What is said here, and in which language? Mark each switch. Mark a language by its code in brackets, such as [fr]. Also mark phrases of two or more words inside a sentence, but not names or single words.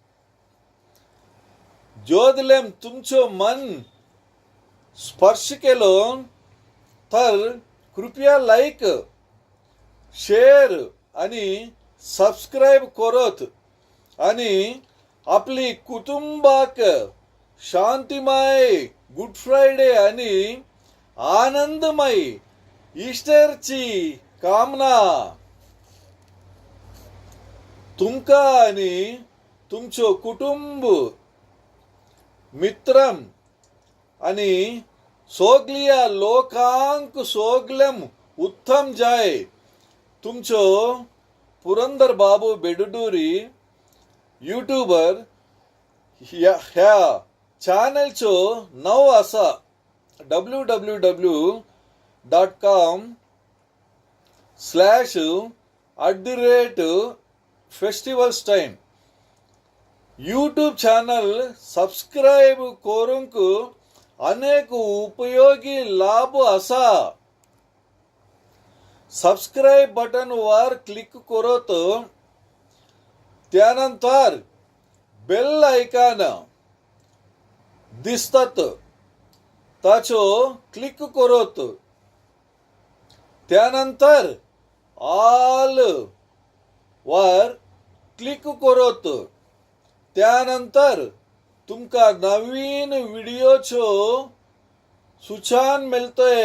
[kok] जोदलेम तुमचो मन स्पर्श केलो तर कृपया लाईक, शेअर आणि सबस्क्राईब करत आणि आपली कुटुंबाक शांतिमय गुड फ्रायडे आणि आनंदमय ईस्टरची कामना. तुमका आणि तुमचो कुटुंब मित्रम आणि सोगलिया लोकांक सोगलम उत्तम जाय. तुमचो पुरंदर बाबू बेडुडूरी यूट्यूबर. ह्या चॅनलचो नाव असा www.com/@festivals time. यूट्यूब चॅनल सबस्क्राईब करूंक अनेक उपयोगी लाभ असा. सबस्क्राईब बटन वर क्लिक करत त्यानंतर बेल आयकॉन दिसतात ताचो क्लिक करत त्यानंतर ऑल वर क्लिक करत त्यानंतर तुमका नवीन व्हिडिओचो सूचना मिळतय.